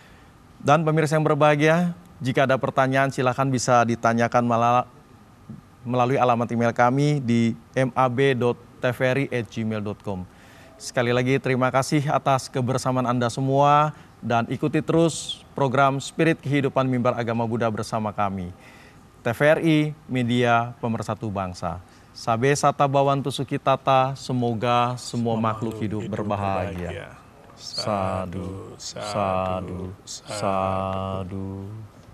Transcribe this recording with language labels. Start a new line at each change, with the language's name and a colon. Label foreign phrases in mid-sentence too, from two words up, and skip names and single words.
Indonesian: Dan pemirsa yang berbahagia, jika ada pertanyaan silakan bisa ditanyakan melalui alamat email kami di mab.tvri@gmail.com. Sekali lagi terima kasih atas kebersamaan Anda semua dan ikuti terus program Spirit Kehidupan Mimbar Agama Buddha bersama kami. TVRI, Media Pemersatu Bangsa.
Pali: Sabe sata bawantu sukitata,
Indonesian: semoga semua makhluk hidup berbahagia.
Pali: Sadu, sadu, sadu.